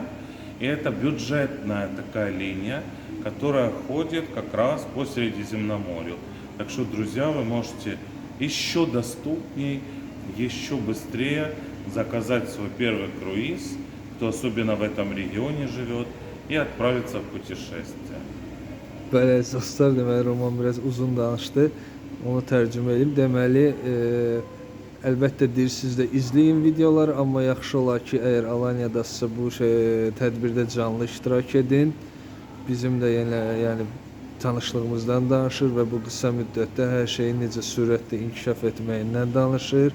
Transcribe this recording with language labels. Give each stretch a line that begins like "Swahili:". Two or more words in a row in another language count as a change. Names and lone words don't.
Russian: И это бюджетная такая линия, которая ходит как раз по Средиземноморью. Так что, друзья, вы можете еще доступней, еще быстрее заказать свой первый круиз, кто особенно в этом регионе живет, и отправиться в путешествие.
Azerbaijani: Bəli, dostlar, deməli Roman biraz uzun danışdı. Onu tərcümə edeyim. Deməli, əlbəttə deyir, siz də izləyin videoları, amma yaxşı olar ki, əgər Alanya'dasınızsa bu tədbirdə canlı iştirak edin. bizim də yəni tanışlığımızdan danışır və bu qısa müddətdə hər şeyin necə sürətlə inkişaf etməyindən danışır.